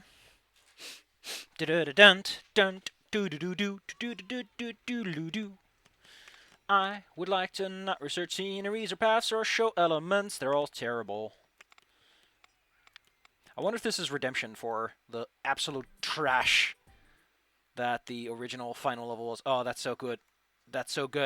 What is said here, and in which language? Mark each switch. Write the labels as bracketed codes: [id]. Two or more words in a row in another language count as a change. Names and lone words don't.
[en] Da-da-da-dun. Dun. Do-do-do-do-do-do-do-do-do-do. I would like to not research sceneries or paths or show elements. They're all terrible. I wonder if this is redemption for the absolute trash that the original final level was. Oh, that's so good. That's so good.